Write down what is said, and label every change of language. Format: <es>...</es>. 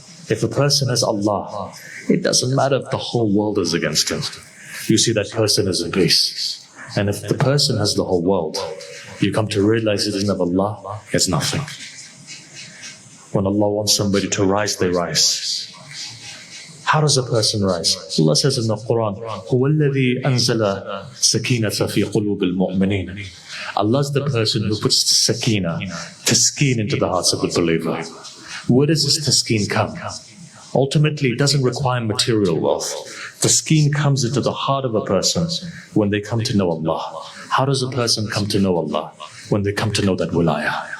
<en>If a person has Allah, it doesn't matter if the whole world is against him. You see that person is in peace. And if the person has the whole world, you come to realize it doesn't have Allah, it's nothing. When Allah wants somebody to rise, they rise. How does a person rise? Allah says in the Quran,</en> <ar>هُوَ الَّذِي أَنزَلَ سَكِينَةَ فِي قُلُوبِ الْمُؤْمِنِينَ.</ar> <en>Allah is the person who puts sakina, taskeen into the hearts of the believer. Where does this taskeen come? Ultimately, it doesn't require material wealth. Taskeen comes into the heart of a person when they come to know Allah. How does a person come to know Allah? When they come to know that wilaya.</en>